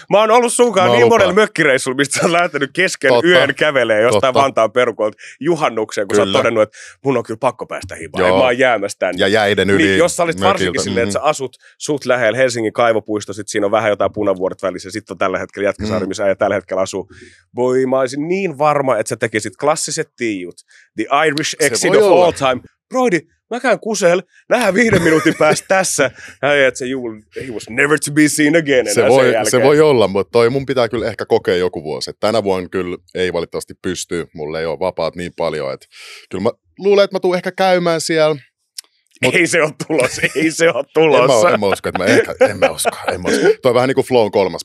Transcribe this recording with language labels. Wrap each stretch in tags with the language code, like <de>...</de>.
<fi>Mä oon ollut sunkaan niin monella mökkireissulla, mistä sä oot lähtenyt kesken yön kävelee jostain Vantaan perukolta juhannukseen, kun sä oot todennut, että mun on kyllä pakko päästä himaan, ja mä oon jäämässä tänne. Ja jäiden yli. Niin, jos sä olisit varsinkin silleen, että sä asut suht lähellä Helsingin kaivopuisto, sit siinä on vähän jotain punavuoret välissä, sit on tällä hetkellä Jätkäsaari, missä äijä tällä hetkellä asuu. Voi, mä olisin niin varma, että sä tekisit klassiset tiijut.</fi> <en>The Irish exit of all time.</en> <fi>Brody, mä käyn kusel, nähdään 5 minuutin päästä tässä. Että se</fi> <en>he was never to be seen again.</en> <fi>Se voi olla, mutta toi mun pitää kyllä ehkä kokea joku vuosi. Et tänä vuonna kyllä ei valitettavasti pysty. Mulle ei ole vapaat niin paljon. Että kyllä mä luulen, että mä tuun ehkä käymään siellä. Ei se ole tulossa. En mä usko, että en mä usko. Toi on vähän niin kuin Flown 3.</fi>